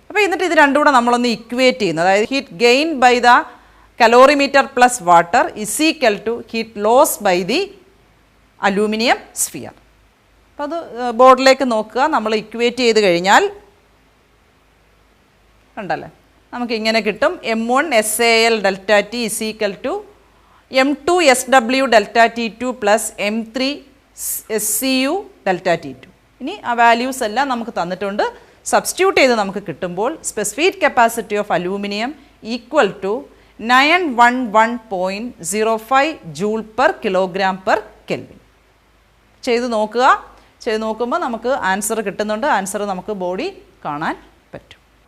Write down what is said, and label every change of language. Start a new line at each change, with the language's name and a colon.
Malayalam: അപ്പോൾ എന്നിട്ട് ഇത് രണ്ടും കൂടെ നമ്മളൊന്ന് ഇക്വേറ്റ് ചെയ്യുന്നത്, അതായത്
English: Heat gain by the calorimeter plus water is equal to heat loss by the aluminium sphere.
Malayalam: അപ്പോൾ അത് ബോർഡിലേക്ക് നോക്കുക. നമ്മൾ ഇക്വേറ്റ് ചെയ്ത് കഴിഞ്ഞാൽ ഉണ്ടല്ലേ, നമുക്കിങ്ങനെ കിട്ടും.
English: M1 SAL ΔT is equal to M2 SW ΔT2 plus M3 SCU ΔT2.
Malayalam: ഇനി ആ വാല്യൂസ് എല്ലാം നമുക്ക് തന്നിട്ടുണ്ട്. സബ്സ്റ്റിറ്റ്യൂട്ട് ചെയ്ത് നമുക്ക് കിട്ടുമ്പോൾ
English: Specific capacity of aluminium equal to 911.05 joule per kilogram per kelvin.
Malayalam: ചെയ്ത് നോക്കുക. ചെയ്ത് നോക്കുമ്പോൾ നമുക്ക് ആൻസർ കിട്ടുന്നുണ്ട്. ആൻസർ നമുക്ക് ബോഡി കാണാൻ പറ്റും.